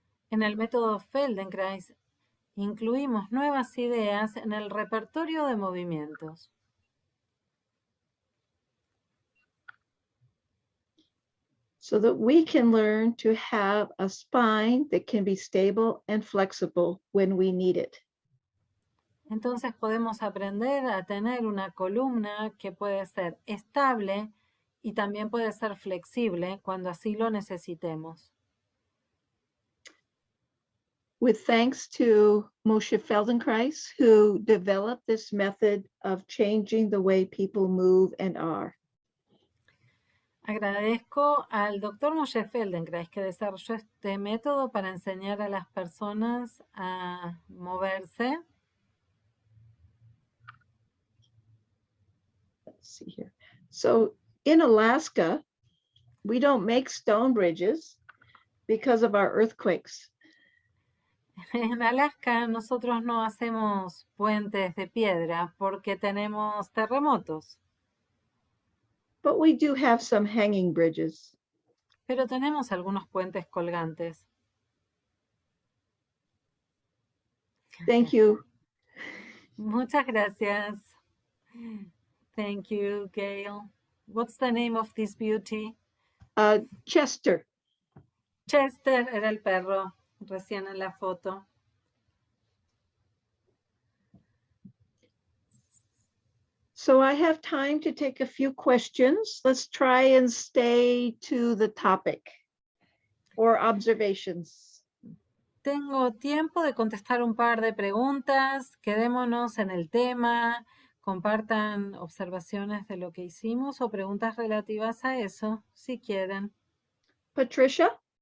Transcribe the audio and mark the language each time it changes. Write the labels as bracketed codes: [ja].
[es] En el método Feldenkrais incluimos nuevas ideas en el repertorio de movimientos. [en] So that we can learn to have a spine that can be stable and flexible when we need it. [es] Entonces podemos aprender a tener una columna que puede ser estable y también puede ser flexible cuando así lo necesitemos. [en] With thanks to Moshe Feldenkrais, who developed this method of changing the way people move and are. [es] Agradezco al Dr. Moshe Feldenkrais que desarrolló este método para enseñar a las personas a moverse. [en] Let's see here. So in Alaska, we don't make stone bridges because of our earthquakes. [es] En Alaska nosotros no hacemos puentes de piedra porque tenemos terremotos, [en] But we do have some hanging bridges. [es] pero tenemos algunos puentes colgantes. [en] Thank you. [es] Muchas gracias. [en] Thank you, Gail. What's the name of this beauty? Chester. [es] Chester era el perro, recién en la foto. [en] So I have time to take a few questions. Let's try and stay to the topic or observations. [es] Tengo tiempo de contestar un par de preguntas. Quedémonos en el tema. Compartan observaciones de lo que hicimos o preguntas relativas a eso, si quieren. Patricia?